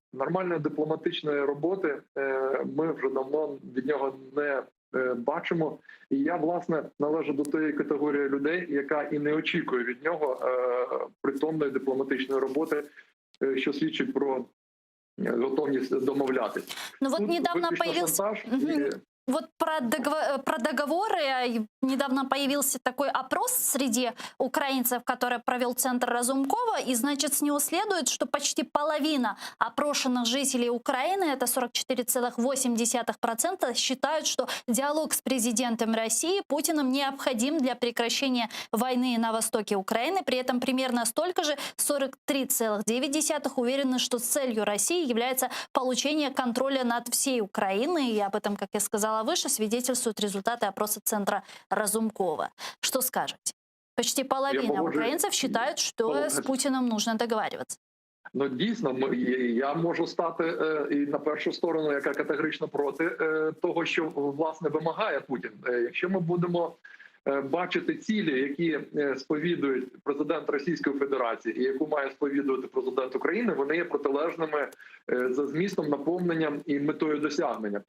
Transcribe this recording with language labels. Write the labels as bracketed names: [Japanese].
[Ukrainian] Нормальної дипломатичної роботи ми вже давно від нього не бачимо. І я, власне, належу до тієї категорії людей, яка і не очікує від нього притомної дипломатичної роботи, що свідчить про готовність домовлятись. [Russian] Ну вот недавно появился... Вот про договоры. Недавно появился такой опрос среди украинцев, который провел Центр Разумкова. И, значит, с него следует, что почти половина опрошенных жителей Украины, это 44,8%, считают, что диалог с президентом России Путиным необходим для прекращения войны на востоке Украины. При этом примерно столько же, 43,9%, уверены, что целью России является получение контроля над всей Украиной. И об этом, как я сказала выше, свидетельствуют результаты опроса Центра Разумкова. Что скажете? Почти половина украинцев считают, что с Путиным нужно договариваться. [Ukrainian] Ну, дійсно, я можу стати і на першу сторону, яка категорично проти того, що, власне, вимагає Путін. Якщо ми будемо бачити цілі, які сповідують президент Російської Федерації і яку має сповідувати президент України, вони є протилежними за змістом, наповненням і метою досягнення.